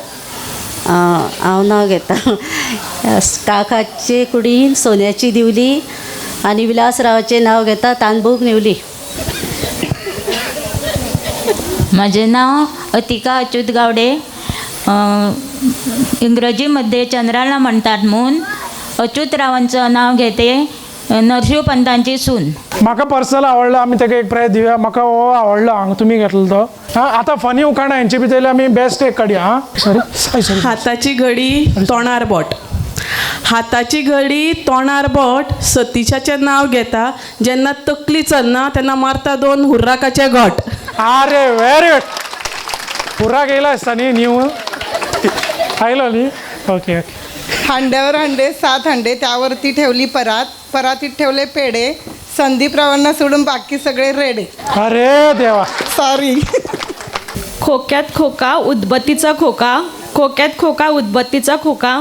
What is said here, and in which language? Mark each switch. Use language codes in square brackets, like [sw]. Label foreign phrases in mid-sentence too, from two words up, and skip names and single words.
[kok] हांव नाव घेता काकाचे कुडी सोन्याची दिवली आणि विलासरावाचे नाव घेता तांबूक निवली. [mr] माझे नाव अतिका अच्युत गावडे. इंग्रजीमध्ये चंद्राला म्हणतात मून. अच्युतरावांचं नाव घेते नरशिवपंतांची सून. [kok] म्हाका पर्सनल आवडला, आमी ताका एक प्रायज दिवया. म्हाका हो आवडला हांगा तुमी घेतलो तो. हां, आतां फनी उखाणा हेंचे भितर आमी बेस्ट एक काडया. हां, सॉरी. हाताची घडी तोंडार बोट. हाताची घडी तोंडार बोट सतीशाचें नाव घेता. जेन्ना तकली चलना तेन्ना मारता 2 हुर्राकाचे घोट. [en] अरे very good. [kok] हुर्राक येयला आसता न्ही न्यू आयलो न्ही. [en] OK OK. [mr] हांड्यावर हांडे 7 हांडे, त्यावरती ठेवली परात, परातीत ठेवले पेढे. संदीपरावांना सोडून बाकी सगळे रेडे. अरे देवा. सॉरी. खोक्यात खोका उदबत्तीचा खोका, खोक्यात खोका उदबत्तीचा खोका.